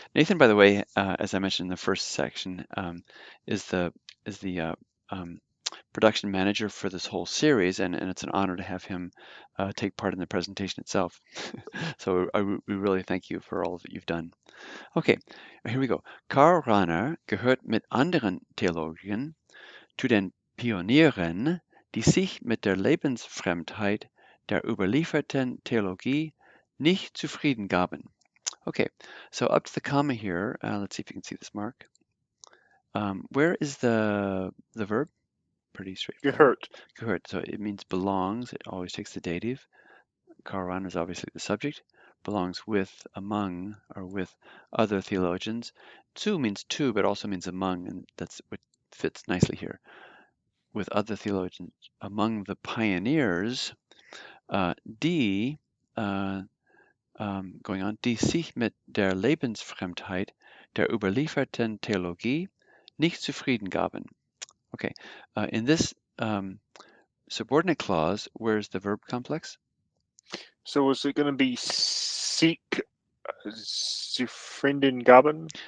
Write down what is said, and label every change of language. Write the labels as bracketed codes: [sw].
[en] Nathan, by the way, as I mentioned in the first section, is the production manager for this whole series, and it's an honor to have him take part in the presentation itself. So we really thank you for all that you've done. Okay, here we go. [de] Karl Rahner gehört mit anderen Theologen zu den Pionieren, die sich mit der Lebensfremdheit der überlieferten Theologie nicht zufrieden gaben. [en] Okay, so up to the comma here, let's see if you can see this mark. Where is the verb? Pretty straightforward. [de] Gehört. [en] Gehört, so it means belongs. It always takes the dative. Karan is obviously the subject. Belongs with, among, or with other theologians. Zu means to, but also means among, and that's what fits nicely here. With other theologians, among the pioneers, [de] die [en] going on, [de] die sich mit der Lebensfremdheit der überlieferten Theologie nicht zufrieden gaben. [en] Okay, in this subordinate clause, where's the verb complex? So is it going to be [de] sich zufrieden gaben?